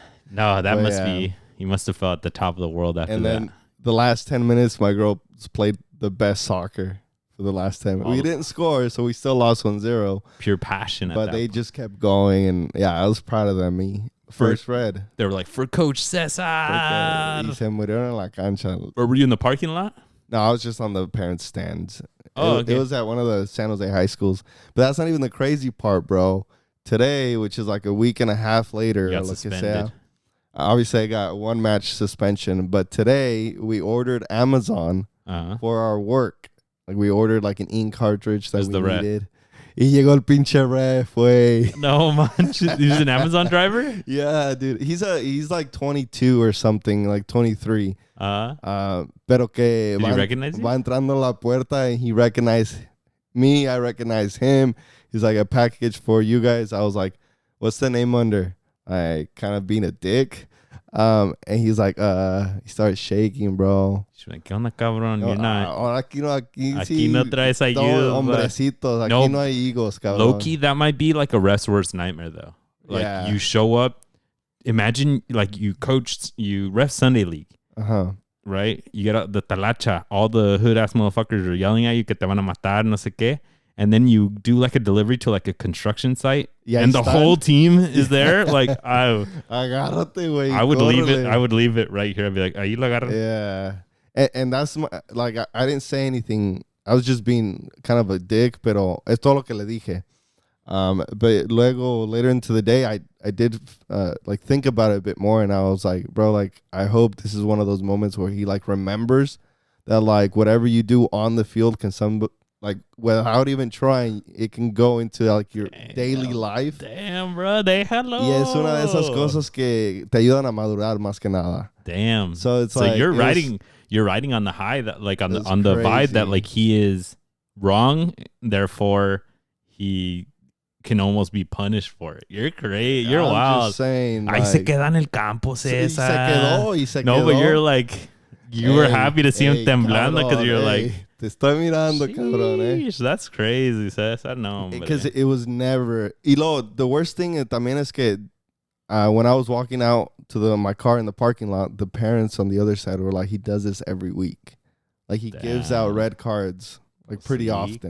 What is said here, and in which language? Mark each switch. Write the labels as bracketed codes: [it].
[en] No, that must be. You must have felt at the top of the world after that. And then the last 10 minutes, my girls played the best soccer for the last 10 minutes. We didn't score, so we still lost 1-0. Pure passion. But they just kept going, and yeah, I was proud of them. First red. They were like, for Coach Cesar. [es] Y se murieron en la cancha. [en] Or were you in the parking lot? No, I was just on the parents' stands. Okay. It was at one of the San Jose high schools. But that's not even the crazy part, bro. Today, which is like a week and a half later, you got suspended. Obviously, I got 1 match suspension. But today, we ordered Amazon for our work. Like, we ordered like an ink cartridge that we needed. [es] Y llegó el pinche ref, güey. [en] No, man. He's an Amazon driver? Yeah, dude. He's like 22 or something, like 23. [es] Pero que [en] did he recognize you? [es] Va entrando a la puerta, [en] and he recognized me. I recognized him. He's like, a package for you guys. I was like, what's the name under? I kind of being a dick. And he's like, he started shaking, bro. She's like, [es] ¿qué onda, cabrón? [en] You're not. [es] Aquí no traes ayuda. Hombrecitos. Aquí no hay higos, cabrón. [en] Low-key, that might be like a ref's worst nightmare, though. Like, you show up. Imagine, like, you ref Sunday League. Right? You get out the talacha. All the hood-ass motherfuckers are yelling at you [es] que te van a matar, no sé qué. [en] And then you do like a delivery to like a construction site, and the whole team is there. Like I would leave it right here. I'd be like, [es] "Ahí lo agarran." [en] Yeah, and that's like I didn't say anything. I was just being kind of a dick, [es] pero es todo lo que le dije. [en] But luego later into the day, I did like think about it a bit more, and I was like, bro, like I hope this is one of those moments where he like remembers that like whatever you do on the field can like without even trying, it can go into like your daily life. Damn, bro, déjalo. [es] Y es una de esas cosas que te ayudan a madurar más que nada. [en] Damn. So it's like you're riding on the high that like on the vibe that like he is wrong, therefore he can almost be punished for it. You're great. You're wild. Just saying, [es] Ahí se queda en el campo, Cesar. Se quedó. [en] No, but you're like you were happy to see him temblando because you're like. [es] Te estoy mirando, cabrón, [en] That's crazy, Cesar. No, because it was never. Y the worst thing [es] también es que [en] when I was walking out to my car in the parking lot, the parents on the other side were like, he does this every week. Like he gives out red cards like pretty often.